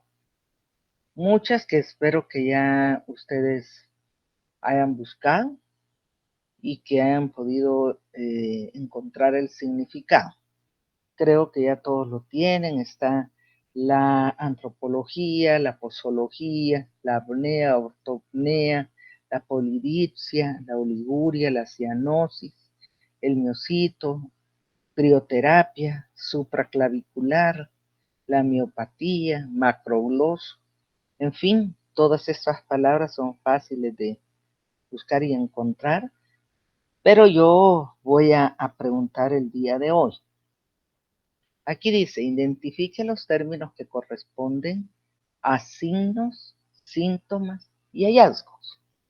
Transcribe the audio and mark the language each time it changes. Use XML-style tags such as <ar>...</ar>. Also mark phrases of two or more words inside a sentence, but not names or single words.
<es>Muchas que espero que ya ustedes hayan buscado y que hayan podido encontrar el significado. Creo que ya todos lo tienen. Está la antropología, la posología, la apnea, ortopnea, la polidipsia, la oliguria, la cianosis, el miocito, crioterapia, supraclavicular, la miopatía, macrogloso. En fin, todas estas palabras son fáciles de buscar y encontrar, pero yo voy a preguntar el día de hoy. Aquí dice, identifique los términos que corresponden a signos, síntomas y hallazgos.</es>